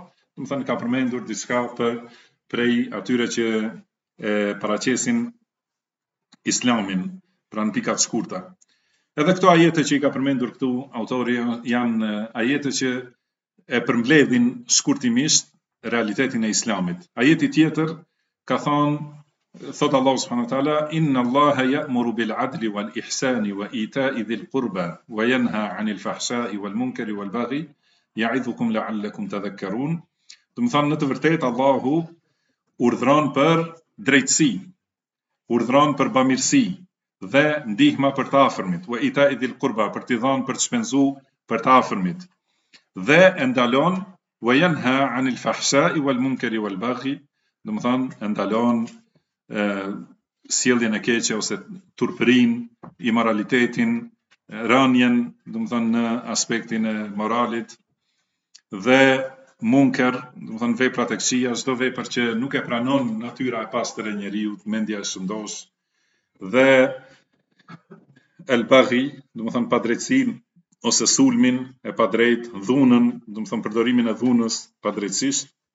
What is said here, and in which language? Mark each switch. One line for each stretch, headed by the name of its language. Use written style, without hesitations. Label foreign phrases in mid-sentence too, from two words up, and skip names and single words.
Albanian: Domethënë ka përmendur diçka prej atyre që paraqesin Islamin, pra në pika të shkurta. Edhe këto ajete që i ka përmendur këtu autori janë ajete që e përmbledhin shkurtimisht realitetin e Islamit. Ajeti tjetër ka thot
Arabic: Allahu سبحانه وتعالى إن الله يأمر بالعدل والإحسان وإيتاء ذي القربى وينهى عن الفحشاء والمنكر والبغي يعظكم لعلكم تذكرون.
Albanian: Domethënë në të vërtetë Allahu urdhëron për drejtësi, urdhëron për bamirësi dhe ndihma për të afërmit,
Arabic: وإيتاء ذي القربى,
Albanian: për t'i dhënë, për të shpenzuar për të afërmit, dhe e ndalon
Arabic: وينهى عن الفحشاء والمنكر وال baghi,
Albanian: domethënë e ndalon sjelljen e keqe ose turpërinë, imoralitetin, rënjen, domethënë në aspektin e moralit, dhe munker, domethënë veprat e këqija, çdo vepër që nuk e pranon natyra e pastër e njeriu, mendja e shëndosh, dhe
Arabic: البغي,
Albanian: domethënë padrejtësinë ose sulmin e padrejtë, dhunën, domethënë përdorimin e dhunës padrejtësisht.